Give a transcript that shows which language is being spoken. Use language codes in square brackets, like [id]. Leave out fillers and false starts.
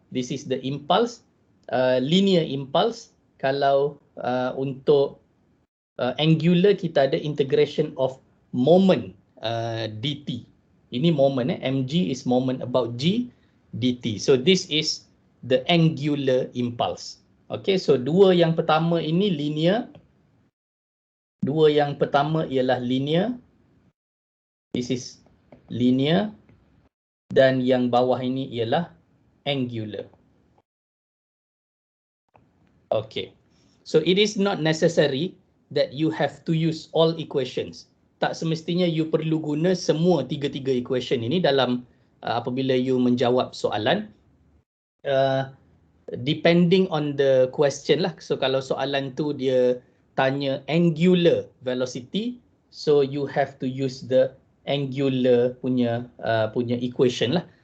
[en] This is the impulse, linear impulse. [ms] Kalau untuk angular kita ada integration of moment dt. Ini [en] moment, mg is moment about g dt. So this is the angular impulse. [ms] Okay, so dua yang pertama ini linear. Dua yang pertama ialah linear. [en] This is linear. [ms] Dan yang bawah ini ialah angular. [en] Okay. So it is not necessary that you have to use all equations. [ms] Tak semestinya you perlu guna semua tiga-tiga equation ini dalam apabila you menjawab soalan. [en] Depending on the question lah. So [ms] kalau soalan tu dia tanya [en] angular velocity, so you have to use the angular [ms] punya [en] equation lah.